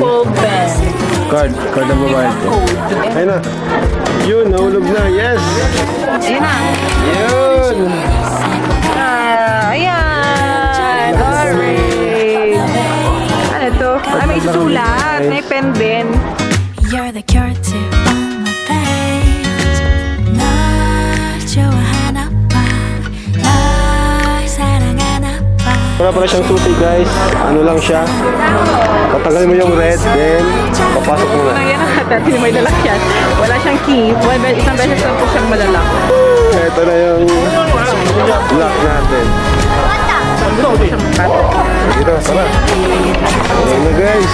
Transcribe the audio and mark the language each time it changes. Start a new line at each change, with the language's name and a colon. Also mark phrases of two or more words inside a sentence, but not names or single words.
Filipino: Card ang babae ko. Ayun na. Yun, nahulog na. Yes! Ayun na. Yun! Ayan. Alright. Ano ito? Ay, may susulat. May pen din.
English: You're the cure to all my pains
Korean: 널 좋아하나 봐 널 사랑하나 봐
Filipino: Wala pala siyang susi guys. Ano lang siya. Tatanggalin mo yung red, then papasok mo na. Ayan na natin. May lalakyan. Wala siyang key. Isang beses lang po siyang malalak. Ito na yung lock natin. Dito, tara. Ayan na guys.